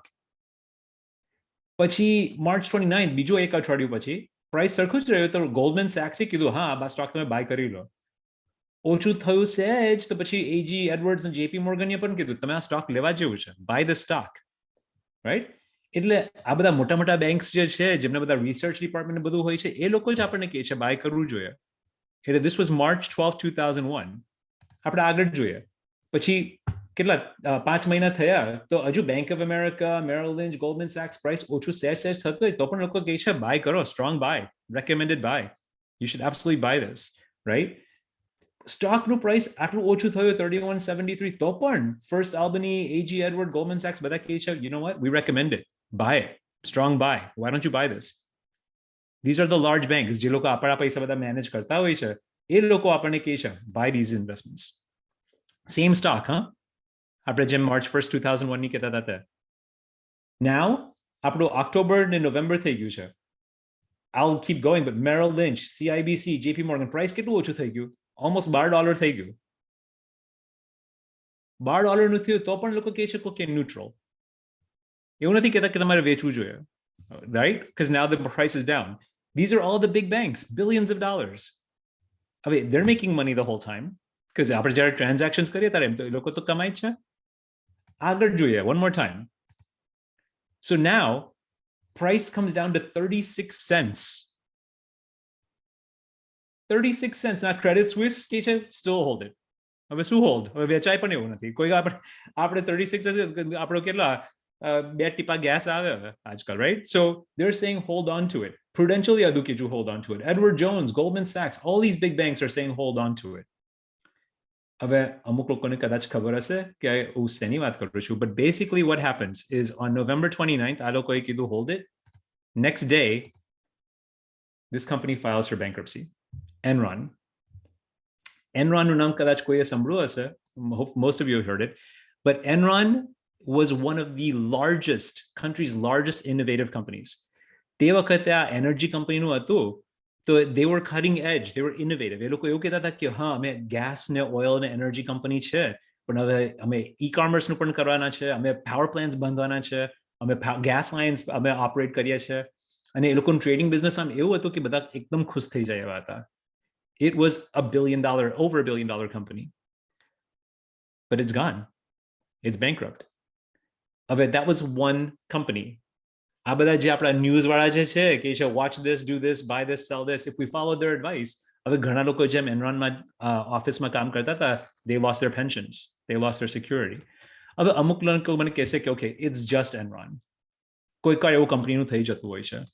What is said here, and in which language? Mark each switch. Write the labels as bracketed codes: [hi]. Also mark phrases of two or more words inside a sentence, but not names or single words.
[gu] પછી March 29th બીજો એક અઠવાડિયું પછી પ્રાઇસ સરખું જ રહ્યું તો ગોલ્ડમેન સેક્સે કીધું હા આ સ્ટોક તમે બાય કરી લો. ઓછું થયું સહેજ તો પછી એજી એડવર્ડ્સ અને જેપી મોર્ગને પણ કીધું તમે આ સ્ટોક લેવા જેવું છે [en] buy the stock right. [gu] એટલે આ બધા મોટા મોટા બેંક્સ જે છે જેમને બધા [en] research department [gu] બધું હોય છે એ લોકો જ આપણને કહે છે બાય કરવું જોઈએ. [en] એટલે this was March 12th 2001. [gu] આપણે આગળ જોઈએ પછી કેટલા 5 મહિના થયા તો હજુ બેંક ઓફ અમેરિકા મેરિલ લિંચ ગોલ્ડમેન સેક્સ પ્રાઇસ ઓછું સહેજ થતું હોય તો પણ લોકો કહે છે બાય કરો [en] strong buy recommended buy you should absolutely buy this right. [gu] સ્ટોકનું પ્રાઇસ આટલું ઓછું થયું 31.73 તો પણ ફર્સ્ટ આલ્બની એજી એડવર્ડ ગોલ્ડમેન સેક્સ બધા કહે છે [en] you know what we recommend it buy strong buy why don't you buy this. These are the large banks [gu] જે લોકો આપણા પૈસા બધા મેનેજ કરતા હોય છે એ લોકો આપણને કહે છે [en] buy these investments. Same stock [gu] આપણે જેમ March 1st 2001 ની કહેતા હતા. Now આપણું ઓક્ટોબર ને નવેમ્બર થઈ ગયું છે. [en] I'll keep going but Merrill Lynch, CIBC, JP Morgan [gu] પ્રાઇસ કેટલું ઓછું થઈ ગયું ઓલમોસ્ટ $12 થઈ ગયું. $12 નું થયું તો પણ લોકો કહે છે કે ન્યુટ્રલ. એવું નથી કહેતા કે તમારે વેચવું જોઈએ [en] right because now the price is down. These are all the big banks, billions of dollars. I mean, they're making money the whole time because [gu] આપણે જ્યારે transactions કરીએ ત્યારે એમ તો એ લોકો તો કમાય છે. આગળ જોઈએ [en] one more time. So now price comes down to 36 cents. 36 cents. Now Credit Suisse [gu] કે છે [en] still hold it. [gu] હવે શું હોલ્ડ હવે વેચાય પણ એવું નથી કોઈ આપણે 36 હશે આપણો કેટલા 2 ટીપા gas આવે આજકાલ right. [en] So they're saying hold on to it. Prudential [gu] યાદુ કીધું [en] hold on to it. Edward Jones, Goldman Sachs, all these big banks are saying hold on to it. [gu] હવે અમુક લોકોને કદાચ ખબર હશે કે હું શેની વાત કરું છું [en] but basically what happens is on November 29th [gu] આ લોકોએ કીધું [en] hold it. Next day this company files for bankruptcy. [gu] Enron નું નામ કદાચ કોઈએ સાંભળ્યું હશે. [en] Most of you have heard it. But Enron was one of the country's largest innovative companies. [gu] તે વખતે આ એનર્જી કંપનીનું હતું તો [en] they were cutting edge, they were innovative. [gu] એ લોકો એવું કહેતા હતા કે હા અમે ગેસ ને ઓઇલ ને એનર્જી કંપની છે પણ હવે અમે ઈ-કોમર્સ નું પણ કરવાના છે, અમે [en] power plants [gu] બાંધવાના છે, અમે [en] gas lines [gu] અમે ઓપરેટ કરીએ છીએ. અને એ લોકોનું [en] trading business [gu] આમ એવું હતું કે બધા એકદમ ખુશ થઈ જાય એવા હતા. [en] It was over $1 billion company, but it's gone. It's bankrupt. હવે that was one company. [gu] આ બધા જે આપણા ન્યૂઝ વાળા જે છે કે છે [en] watch this, do this, buy this, sell this, if we follow their advice. [gu] હવે ઘણા લોકો જેમ એનરોનમાં ઓફિસમાં કામ કરતા હતા, [en] they lost their pensions, they lost their security. [gu] હવે અમુક લોકો મને કહેશે કે [en] okay it's just Enron, [gu] કોઈક વાર એવું કંપનીનું થઈ જતું હોય છે.